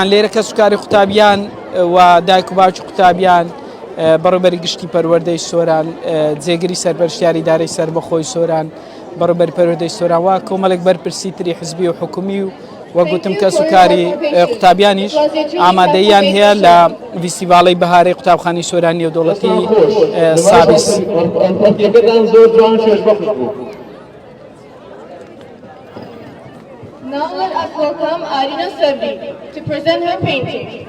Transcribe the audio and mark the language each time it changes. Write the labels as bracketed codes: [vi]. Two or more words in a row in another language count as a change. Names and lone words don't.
[ckb] لێرە کە سوکاری قوتابیان و دایک و باوکی قوتابیان بەڕێوەبەری گشتی پەروەردەی سۆران، جێگیری سەرپەرشتیاری دارەی سەربەخۆی سۆران، بەڕێوەبەری پەروەردەی سۆران و کۆمەڵێک بەرپرسی تری حزبی و حکومی و وەگوتم کە سوکاری قوتابیانیش ئامادەیان هەیە لە فیستیڤاڵی بەهارەی قوتابخانەی سۆرانی نێودەوڵەتی سابیس. [en] Now let us welcome Arina Sabri to present her painting.